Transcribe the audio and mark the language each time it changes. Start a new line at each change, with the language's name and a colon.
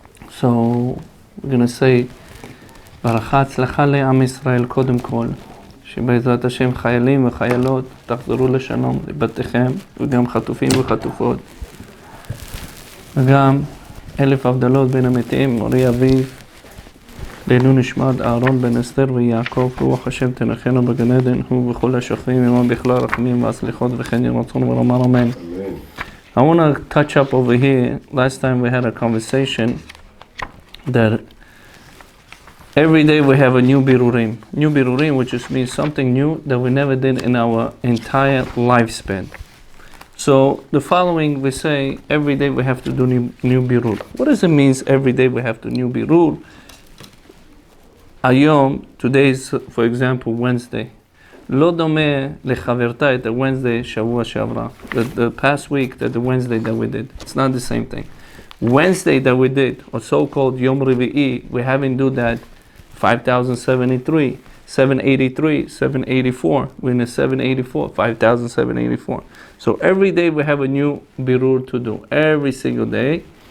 English: So we're going to say
Hebrew: ברכה הצלחה לעם ישראל קודם כל, שבעזרת השם חיילים וחיילות תחזרו לשלום לבתיכם, וגם חטופים וחטופות, וגם אלף הבדלות בין המתים, מורי אביו, לעילוי נשמת אהרון בן אסתר ויעקב, רוח השם תנחנו בגן עדן, הוא וכל השוכבים עמם בכלל רחמים והסליחות וכן יהי רצון ונאמר אמן.
English: I want to touch up over here. Last time we had a conversation that every day we have a new birurim. New birurim, which just means something new that we never did in our entire lifespan. So the following we say, every day we have to do new birur. What does it mean every day we have to new birur? Ayom, today is, for example, Wednesday.
Hebrew: לא דומה לחברתה את Wednesday שבוע שעברה.
English: The past week, the Wednesday that we did. It's not the same thing. Wednesday that we did, or so-called Yom Revi'i, we haven't do that 5,073, 783, 784. We're in a 784, 5,784. So every day we have a new birur to do, every single day.